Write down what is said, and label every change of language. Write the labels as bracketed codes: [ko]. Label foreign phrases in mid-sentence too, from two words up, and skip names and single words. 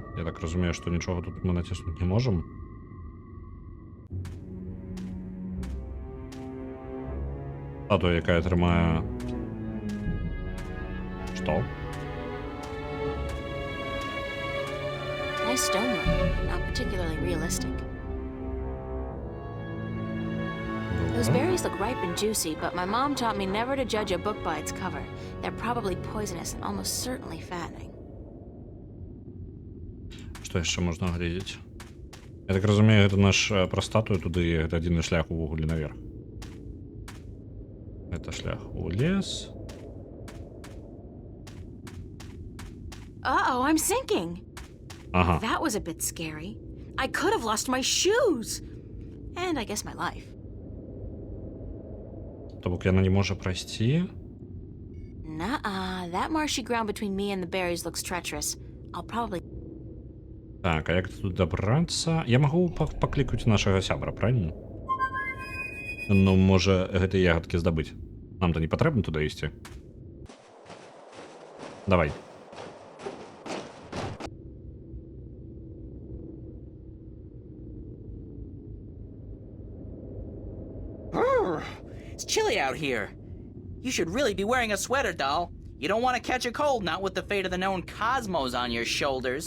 [uk] Я так розумію, що нічого тут ми натиснути не можемо. Статуя, яка тримає... Що? [en] Nice stonework, not particularly realistic. Those berries look ripe and juicy, but my mom taught me never to judge a book by its cover. They're probably poisonous and almost certainly fattening. [be] Што яшчэ можна глядзець? Я так разумею, гэта наш пра статую туды, гэта адзіны шлях увогуле наверх. Это шлях у лес. [en] Uh-oh, I'm sinking. [be] Ага. [en] That was a bit scary. I could have lost my shoes. And I guess my life. [be] То бок яна не можа прайсці. [en] Nuh-uh. That marshy ground between me and the berries looks treacherous. I'll probably... [be] Так, а як тут дабрацца? Я магу паклікаць нашага сябра, правильно? Ну, можа, гэтыя ягадкі здабыць. Нам-то не патрэбна туды ісці. Давай. [en] It's chilly out here. You should really be wearing a sweater, doll. You don't want to catch a cold, not with the fate of the known cosmos on your shoulders.